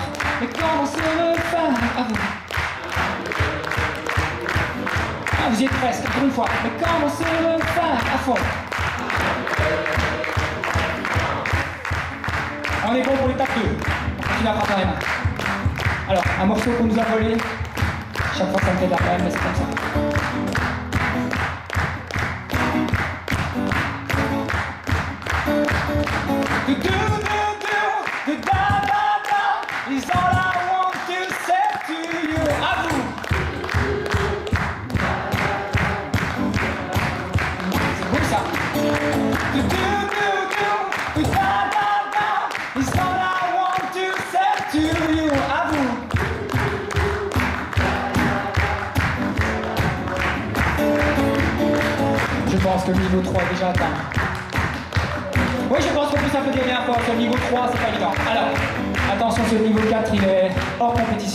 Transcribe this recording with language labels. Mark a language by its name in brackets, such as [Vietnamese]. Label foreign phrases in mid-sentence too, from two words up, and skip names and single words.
[French] Mais comment se refaire? Ah, vous y êtes presque, encore une fois. Mais comment se refaire à fond? On est bon pour l'étape 2. On continue à prendre les mains. Alors, un morceau qu'on nous a volé. Chaque fois ça me fait de la peine, mais c'est comme ça. [English] Do do do do da da da is all I want to say to you. [French] À vous. C'est beau ça. [English] Do do do do do da da da is all I want to say to you. [French] À vous. Je pense que le niveau 3 est déjà atteint. Oui, je pense qu'on peut s'applaudir bien fort. Sur le niveau 3, c'est pas évident. Alors, attention, sur le niveau 4, il est hors compétition.